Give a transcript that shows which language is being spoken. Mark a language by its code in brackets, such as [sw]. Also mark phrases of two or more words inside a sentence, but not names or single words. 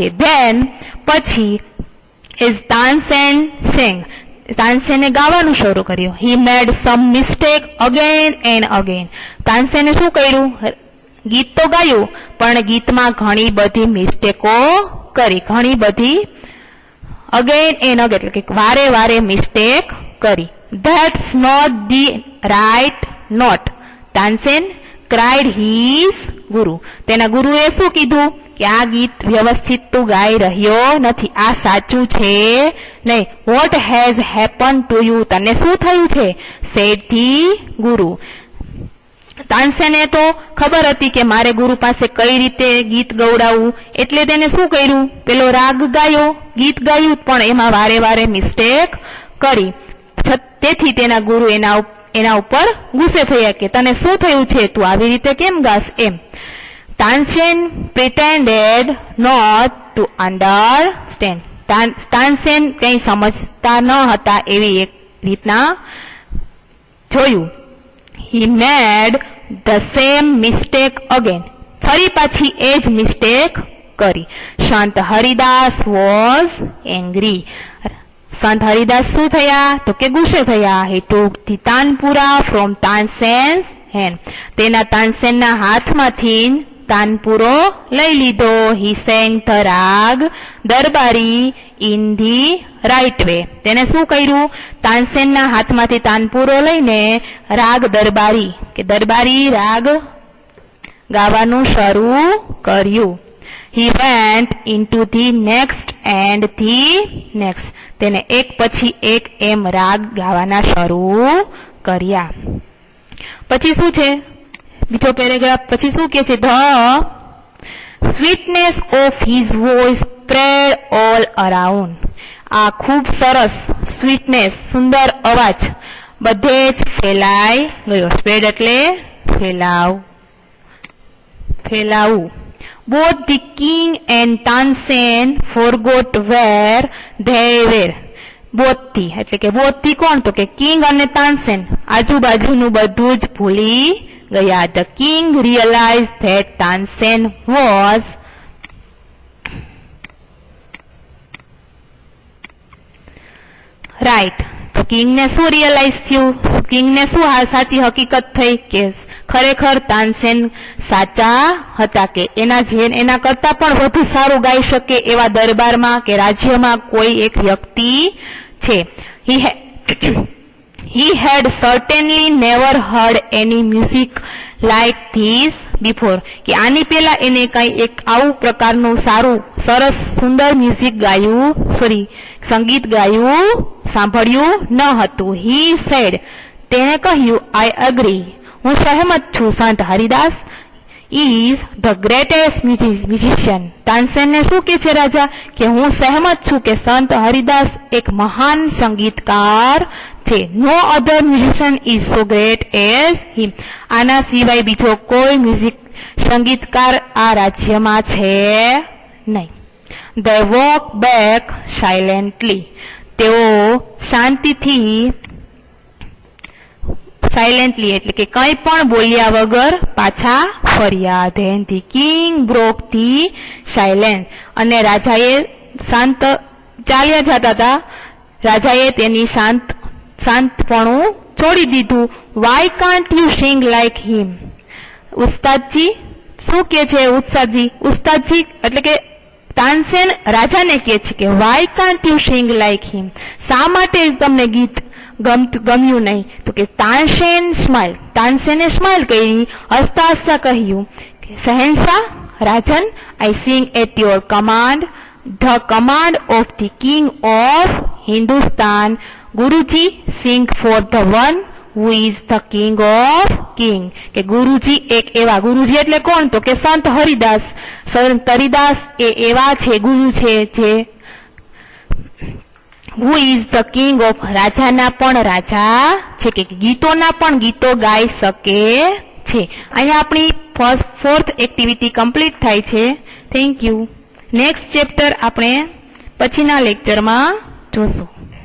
[en] ધેન પછી as Tansen sang, [gu] તાનસેને ગાવાનું શરૂ કર્યું. [en] He made some mistake again and again. [gu] તાનસેને શું કર્યું? ગીત તો ગાયું પણ ગીતમાં ઘણી બધી મિસ્ટેકો કરી, ઘણી બધી [en] again and again [gu] એટલે કે વારે વારે મિસ્ટેક કરી. [en] That's not the right note. તાનસેન cried his guru. [gu] તેના ગુરુએ શું કીધું કે આ ગીત વ્યવસ્થિત તું ગાઈ રહ્યો નથી, આ સાચું છે નહીં. [en] What has happened to you? [gu] તને શું થયું છે? [en] said the guru. [gu] તાનસેને તો ખબર હતી કે મારે ગુરુ પાસે કઈ રીતે ગીત ગવડાવવું, એટલે તેને શું કર્યું? પેલો રાગ ગાયો, ગીત ગાયું પણ એમાં વારે વારે મિસ્ટેક કરી. તેથી તેના ગુરુ એના ઉપર ગુસ્સે થયા કે તને શું થયું છે, તું આવી રીતે કેમ ગાસ એમ. [en] તાનસેન pretended not to understand. [gu] તાનસેન કંઈ સમજતા ન હતા એવી એક રીતના જોયું. [en] He made the same mistake again. [gu] ફરી પાછી એ જ મિસ્ટેક કરી. સંત હરિદાસ [en] was angry. [gu] સંત હરિદાસ શું થયા? તો કે ગુસ્સે થયા. [en] he took the tanpura from Tansen's hand. [gu] તેના તાનસેનના હાથમાંથી તાનપુરો લઈ લીધો. [en] he sang the raag darbari in the right way. [gu] તેને શું કર્યું? તાનસેનના હાથમાંથી તાનપુરો લઈને રાગ દરબારી કે દરબારી રાગ ગાવાનું શરૂ કર્યું. [en] He went into the next and the next. [gu] તેને એક પછી એક એમ રાગ ગાવાના શરૂ કર્યા. પછી શું છે? બીજો પેરેગ્રાફ પછી શું કહે છે? [en] The sweetness of his voice spread all around. [gu] આ ખૂબ સરસ સ્વીટનેસ સુંદર અવાજ બધે જ ફેલાઈ ગયો. સ્પ્રેડ એટલે ફેલાવું. [en] Both the king and Tansen forgot where they were. [gu] બોધથી એટલે કે બોધથી કોણ? તો કે કિંગ અને તાનસેન આજુબાજુનું બધું જ ભૂલી ગયા. [en] The king realized that Tansen was right. [gu] તો કિંગને શું રિયલાઇઝ થયું? કિંગને શું સાચી હકીકત થઈ કે ખરેખર તાનસેન સાચા હતા કે એના કરતા પણ વધુ સારું ગાઈ શકે એવા દરબારમાં કે રાજ્યમાં કોઈ એક વ્યક્તિ છે. [en] He had certainly never heard any music like this before. [gu] કે આની પહેલા એને કઈ એક આવું પ્રકારનું સારું સરસ સુંદર મ્યુઝિક સંગીત ગાયું સાંભળ્યું ન હતું. [en] He said. [gu] તેને કહ્યું [en] I agree. [gu] હું સહેમત છું. [en] સંત હરિદાસ is the greatest musician. [gu] તાનસેનને શું કે છે રાજા? કે હું સહેમત છું કે સંત હરિદાસ એક મહાન સંગીતકાર છે. [en] No other musician is so great as him. [gu] આના સિવાય બીજો કોઈ સંગીતકાર આ રાજ્યમાં છે નહીં. [en] They walked back silently. [gu] તેઓ શાંતિથી એટલે કે કંઈ પણ બોલ્યા વગર પાછા ફર્યા. [en] Then the king broke the silence. [gu] અને રાજાએ શાંત ચાલ્યા જતા હતા. રાજાએ તેની શાંતપણું છોડી દીધું. [en] Why can't you sing like him? [gu] ઉસ્તાદજી શું કે છે? ઉસ્તાદજી એટલે કે તાનસેન રાજાને કહે છે કે [en] why can't you sing like him? [gu] શા માટે તમને ગીત ગમ્યું નહીં? તો કે તાનસેને સ્માઇલ કરી, હસતા હસતા કહ્યું કે શહેનશાહ રાજન, [en] I sing at your command, the command of the king of Hindustan. Guruji sing for the one who is the king of king. [gu] કે ગુરુજી એક એવા, ગુરુજી એટલે કોણ? તો કે સંત હરિદાસ. સંત હરિદાસ એ એવા છે ગુરુ છે જે [en] who is the king of [gu] રાજાના પણ રાજા છે કે ગીતોના પણ ગીતો ગાઈ શકે છે. અહીંયા આપણી [en] fourth activity complete [gu] થાય છે. [en] thank you. next chapter [gu] આપણે પછીના લેક્ચરમાં જોશું.